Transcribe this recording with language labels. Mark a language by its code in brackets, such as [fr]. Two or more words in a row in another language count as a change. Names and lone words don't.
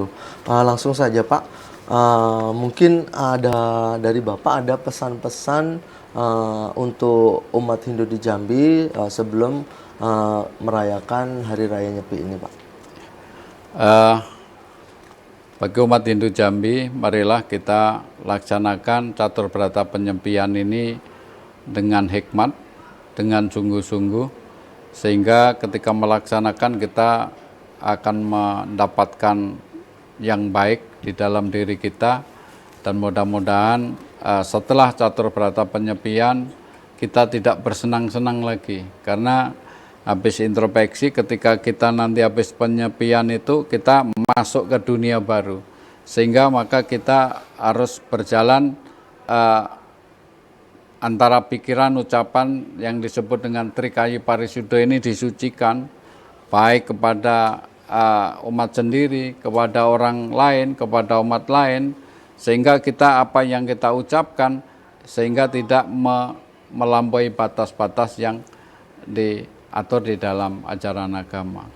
[id] Langsung saja, Pak, mungkin ada dari Bapak ada pesan-pesan untuk umat Hindu di Jambi sebelum merayakan Hari Raya Nyepi ini, Pak. Bagi umat Hindu Jambi, marilah kita laksanakan catur berata penyepian ini dengan hikmat, dengan sungguh-sungguh, sehingga ketika melaksanakan kita akan mendapatkan yang baik di dalam diri kita, dan mudah-mudahan setelah catur berata penyepian kita tidak bersenang-senang lagi, karena habis introspeksi ketika kita nanti habis penyepian itu kita masuk ke dunia baru, sehingga maka kita harus berjalan antara pikiran, ucapan yang disebut dengan Trikayi Parisuddha ini disucikan, baik kepada umat sendiri, kepada orang lain, kepada umat lain, sehingga kita apa yang kita ucapkan, sehingga tidak melampaui batas-batas yang diatur di dalam ajaran agama.